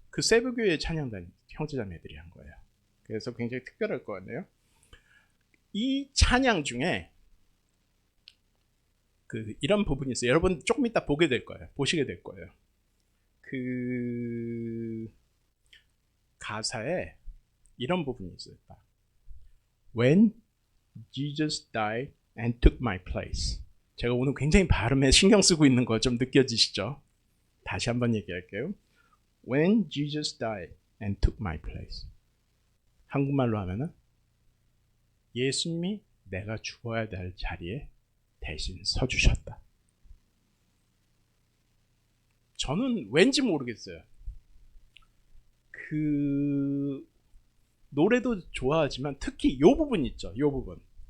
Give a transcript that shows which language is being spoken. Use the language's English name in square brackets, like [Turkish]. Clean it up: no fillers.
[Korean] 그 세브교회 찬양단 형제자매들이 한 거예요. 그래서 굉장히 특별할 것 같네요. 이 찬양 중에 이런 부분이 있어요. 여러분 조금 이따 보게 될 거예요. 보시게 될 거예요. 그 가사에 이런 부분이 있어요. [English] When Jesus died and took my place. [Korean] 제가 오늘 굉장히 발음에 신경 쓰고 있는 거 좀 느껴지시죠? 다시 한번 얘기할게요. [English] When Jesus died and took my place. [Korean] 한국말로 하면은 예수님이 내가 죽어야 될 자리에 대신 서주셨다. 저는 왠지 모르겠어요. 그 노래도 좋아하지만 특히 이 부분 있죠. 이 부분.